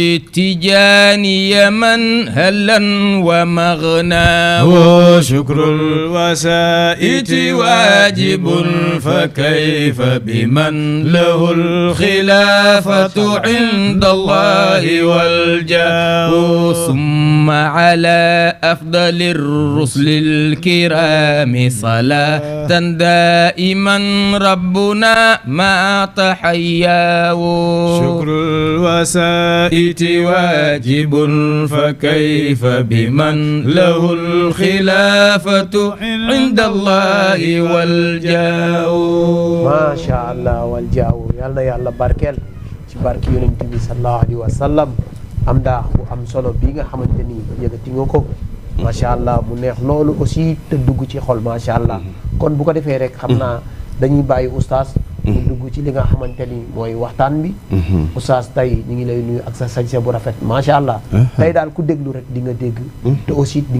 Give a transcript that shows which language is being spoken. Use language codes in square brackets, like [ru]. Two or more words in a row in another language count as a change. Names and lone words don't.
[ar] التجاني من هلا ومغنى وشكر الوسائط واجب فكيف بمن له الخلافة عند الله والجاه ثم على أفضل الرسل الكرام صلاة دائما ربنا ما تحياه شكر الوسائط واجب فكيف بمن له الخلافة عند الله والجاه ما شاء الله والجاه [wo] yal na yàlla barkeel ci barki yonent bi [ar] صلى الله عليه وسلم [wo] am daa bu am solo bi nga xamante ni yëgati nga ko [ar] ما شاء الله [wo] mu neex loolu aussi te dugg ci xol [ar] ما شاء الله [wo] kon bu ko defee rek xam naa dañuy bàyyi oustaz mu dugg ci li nga xamante ni mooy waxtaan bi oustaz tey ñu ngi lay nuyu ak sa sañse bu rafet [ar] ما شاء الله [wo] tey daal ku déglu rek di nga dégg te aussi di